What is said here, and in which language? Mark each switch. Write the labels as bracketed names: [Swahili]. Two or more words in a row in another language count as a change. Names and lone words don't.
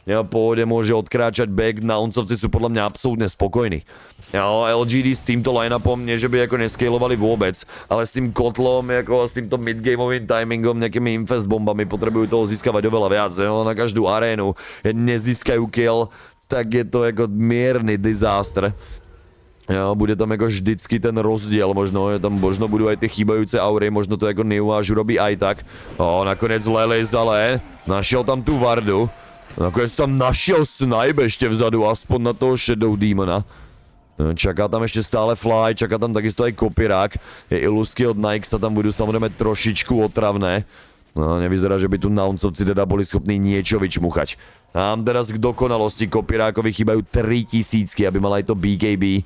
[Slovak] Pohode môže odkráčať back, Nouncovci sú podľa mňa absolútne spokojní. LGD s týmto line-upom nie, že by ako nescalovali vôbec, ale s tým kotlom, ako s týmto midgameovým timingom, nejakými infest bombami potrebujú toho získavať oveľa viac. Na každú arénu nezískajú kill, tak je to ako mierny disaster. Bude tam jako vždycky ten rozdíl, možno budou aj ty chýbajúce aury, možno to jako Neuáš urobí aj tak. [Czech] Nakonec Lelis, ale našel tam tu Vardu. Nakonec tam našel snipe ešte vzadu, aspoň na toho Shadow Demona. [Slovak] Čaká tam ešte stále Fly, čaká tam takisto aj Kopirák. Ilusky od Nike'a tam budú samozrejme trošičku otravné. Nevyzerá, že by tu Nouncovci teda boli schopní niečo vyčmuchať. Tam teraz k dokonalosti Kopirákovi chýbajú 3000, aby mal aj to BKB.